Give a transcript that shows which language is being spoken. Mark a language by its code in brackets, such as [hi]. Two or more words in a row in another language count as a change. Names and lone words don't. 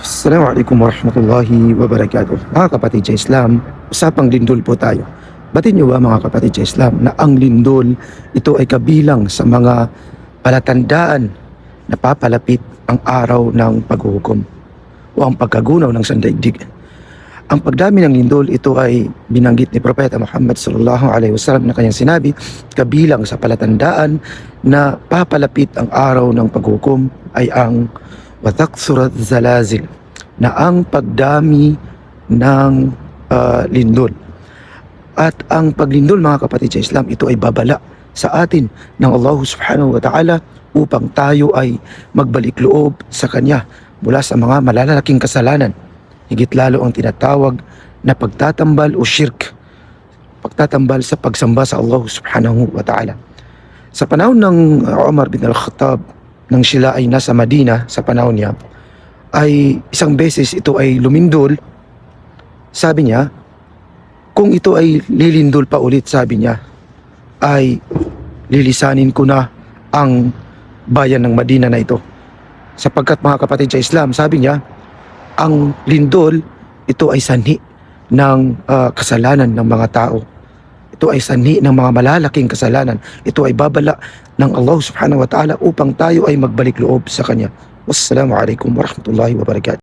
[ar] السلام عليكم ورحمة الله وبركاته. [tl] Mga kapatid sa Islam, usapang lindol po tayo. Batin niyo ba mga kapatid sa Islam na ang lindol ito ay kabilang sa mga palatandaan na papalapit ang araw ng paghuhukom o ang pagkagunaw ng sandaigdig. Ang pagdami ng lindol ito ay binanggit ni Propeta Muhammad [ar] صلى الله عليه وسلم [tl] na kanyang sinabi kabilang sa palatandaan na papalapit ang araw ng paghuhukom ay ang [ar] وتكثر الزلازل, [tl] na ang pagdami ng lindol. At ang paglindol mga kapatid sa Islam, ito ay babala sa atin ng [ar] الله سبحانه وتعالى [tl] upang tayo ay magbalik loob sa Kanya mula sa mga malalaking kasalanan. Higit lalo ang tinatawag na pagtatambal o shirk, pagtatambal sa pagsamba sa [ar] الله سبحانه وتعالى. [tl] Sa panahon ng Umar bin al-Khattab, nang sila ay nasa Madina sa panahon niya, ay isang beses ito ay lumindol. Sabi niya, kung ito ay lilindol pa ulit, sabi niya, ay lilisanin ko na ang bayan ng Madina na ito. Sapagkat mga kapatid sa Islam, sabi niya, ang lindol, ito ay sanhi ng kasalanan ng mga tao. Ito ay sanhi ng mga malalaking kasalanan. Ito ay babala ng [ar] الله سبحانه وتعالى [tl] upang tayo ay magbalik loob sa Kanya. [ar] والسلام عليكم ورحمة الله وبركاته.